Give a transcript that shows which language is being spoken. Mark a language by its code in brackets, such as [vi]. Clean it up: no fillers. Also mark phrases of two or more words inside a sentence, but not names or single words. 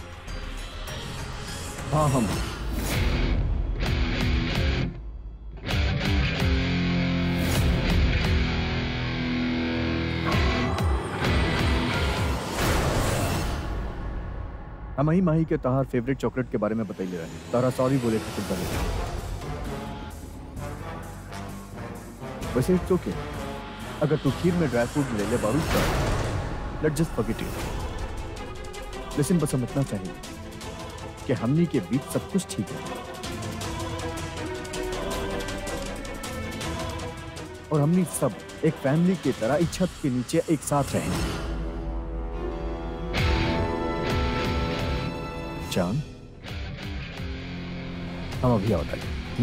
[bho] हाँ हम ही माही के तहार फेवरेट चॉकलेट के बारे में बताइए रहे। तारा सॉरी बोले खातिर पहले। वैसे [en] it's OK, [bho] अगर तू खीर में [en] dry fruit [bho] ले ले बारूद का, [en] Let's just forget it. [bho] लेकिन बस हम इतना चाहिए कि हमनी के बीच सब कुछ ठीक है और हमनी सब एक फैमिली की तरह एक छत के नीचे एक साथ रहेंगे। जान, हम अभी आओ तक।